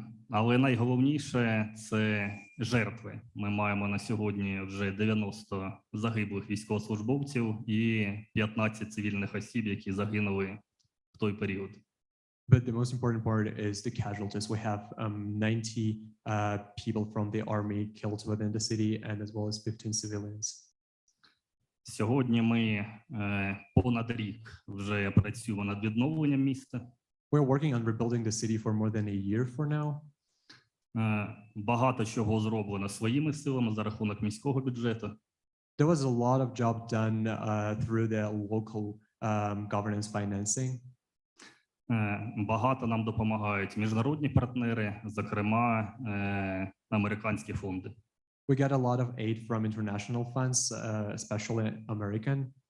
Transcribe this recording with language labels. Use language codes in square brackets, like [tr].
[uk] Але найголовніше – це жертви. Ми маємо на сьогодні вже 90 загиблих військовослужбовців і 15 цивільних осіб, які загинули в той період. [en] But the most important part is the casualties. We have 90 people from the army killed within the city, and as well as 15 civilians. [uk] Сьогодні ми понад рік вже працюємо над відновленням міста. [en] We're working on rebuilding the city for more than a year for now. [uk] Багато чого зроблено своїми силами за рахунок міського бюджету. [en] There was a lot of job done through the local governance financing. [uk] Багато нам допомагають міжнародні партнери, зокрема американські фонди. [en] We get a lot of aid from international funds, especially American.